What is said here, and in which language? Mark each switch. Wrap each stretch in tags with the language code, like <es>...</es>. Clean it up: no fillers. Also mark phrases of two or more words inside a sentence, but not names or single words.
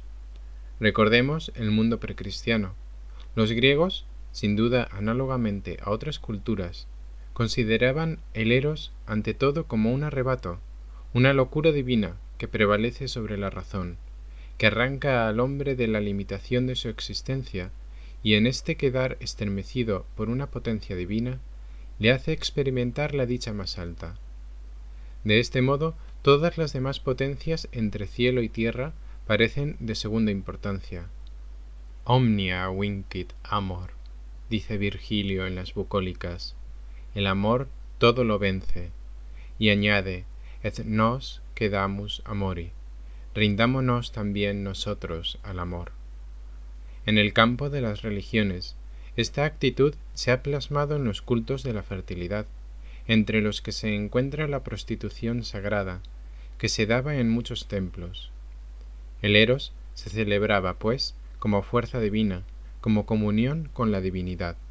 <es>Recordemos el mundo precristiano. Los griegos, sin duda análogamente a otras culturas, consideraban el eros ante todo como un arrebato, una locura divina que prevalece sobre la razón, que arranca al hombre de la limitación de su existencia y en este quedar estremecido por una potencia divina, le hace experimentar la dicha más alta. De este modo, todas las demás potencias entre cielo y tierra parecen de segunda importancia.</es> <la>Omnia vincit amor,</la> <es>dice Virgilio en las Bucólicas. El amor todo lo vence. Y añade,</es> <la>et nos quedamus amori.</la> <es>Rindámonos también nosotros al amor. En el campo de las religiones, esta actitud se ha plasmado en los cultos de la fertilidad, entre los que se encuentra la prostitución sagrada, que se daba en muchos templos. El eros se celebraba, pues, como fuerza divina, como comunión con la divinidad.</es>